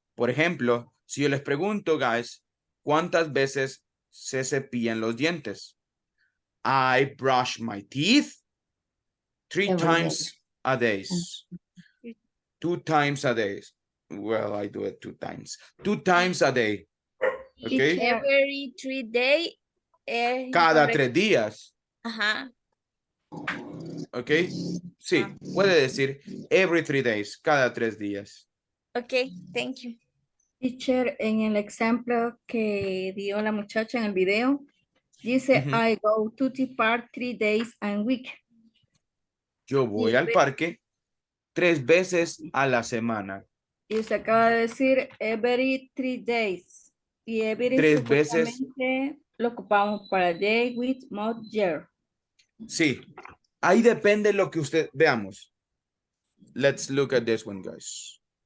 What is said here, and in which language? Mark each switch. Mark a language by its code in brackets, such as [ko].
[es] Por ejemplo, si yo les pregunto, guys, ¿cuántas veces se cepillan los dientes? [en] I brush my teeth 3 times a day. 2 times a day. Well, I do it 2 times. 2 times a day. Okay. Every 3 days. [es] Cada 3 días. Ajá. Ok. Sí, puede decir every 3 days. Cada 3 días. [en] Ok, thank you. [es] Teacher, en el ejemplo que dio la muchacha en el video, dice, [en] I go to the park 3 days a week. [es] Yo voy al parque 3 veces a la semana. Y usted acaba de decir every 3 days. Y every 3 veces. supuestamente lo ocupamos para day, week, month, year. Sí. Ahí depende lo que usted veamos. [en] Let's look at this one, guys.